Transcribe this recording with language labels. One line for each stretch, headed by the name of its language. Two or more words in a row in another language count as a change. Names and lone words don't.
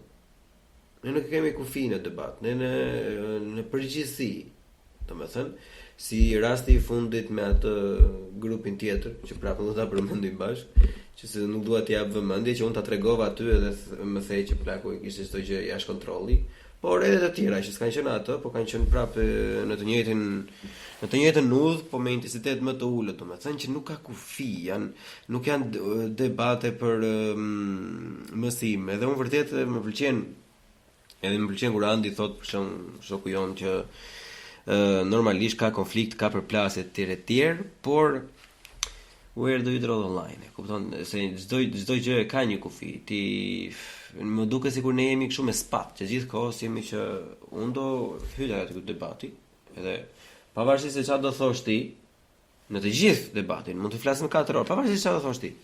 Albanian: Ne nuk kemi kufi në debat, ne në përgjithësi, domethënë, si rasti i fundit me atë grupin tjetër, që prapë do ta përmendim bashkë, që se nuk dua të jap vëmendje që unë ta tregova aty edhe më thej që plaku ishte çdo gjë jashtë kontrolli, por edhe të tjera që s'kan qenë atë, po kanë qenë prapë në të njëjtën udhë, po me intensitet më të ulët, domethënë që nuk ka kufi, nuk janë debate për mësim. Edhe unë vërtet më pëlqen kur Andi thot për shemb shoku jon që normalisht ka konflikt, ka përplasje të tjerë, por
English: where do you draw the line?
Albanian: Kupton se çdo gjë ka një kufi. Ti më duket sikur ne jemi kështu me spat, që gjithkohës jemi që unë do hyj aty te debati, edhe pavarësisht se çfarë do thosh ti, në të gjithë debatin, mund të flasim 4 orë, pavarësisht se çfarë do thosh ti.